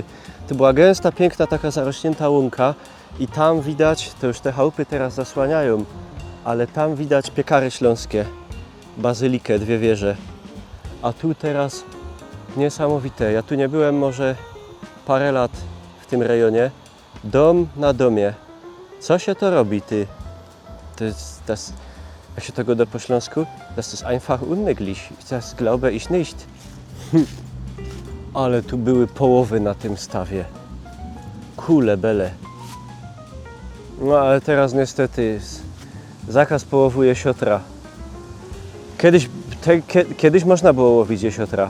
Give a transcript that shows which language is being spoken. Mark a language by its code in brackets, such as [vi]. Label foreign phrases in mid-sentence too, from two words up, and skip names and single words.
[pl] To była gęsta, piękna, taka zarośnięta łąka i tam widać, to już te chałupy teraz zasłaniają, ale tam widać piekary śląskie, bazylikę, 2 wieże. A tu teraz niesamowite. Ja tu nie byłem może parę lat w tym rejonie. Dom na domie. Co się to robi, ty? Jak się tego da po śląsku? [de] Das ist einfach unmöglich. Das glaube ich nicht. [pl] Ale tu były połowy na tym stawie. Kule bele. No ale teraz niestety zakaz połowu jesiotra. Kiedyś można było łowić jesiotra.